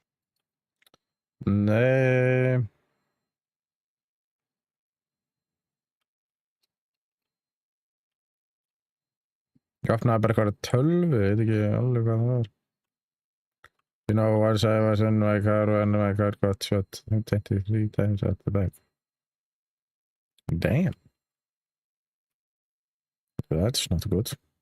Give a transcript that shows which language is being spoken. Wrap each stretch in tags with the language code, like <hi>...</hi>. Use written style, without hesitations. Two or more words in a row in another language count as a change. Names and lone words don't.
<is>Nei. Ég opnaði bara eitthvað 12, ég veit ekki alveg hvað það var.</is> <en>You know, once I was in my car when my car got shot 23 times at the back. Damn. That's not good.</en>